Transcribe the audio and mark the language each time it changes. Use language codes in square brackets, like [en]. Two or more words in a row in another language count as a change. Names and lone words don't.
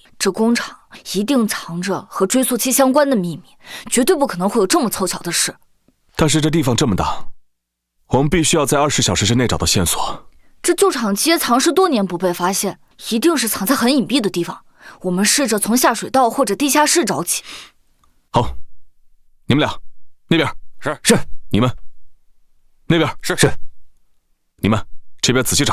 [zh] 這工廠一定藏着和追訴期相關的秘密，絕對不可能會有這麼湊巧的事。但是這地方這麼大，我們必須要在20小時之內找到線索。這舊廠街藏屍多年不被發現，一定是藏在很隱蔽的地方。我們試着從下水道或者地下室找起。好，你們倆那邊是，你们那边是，你们这边仔细找。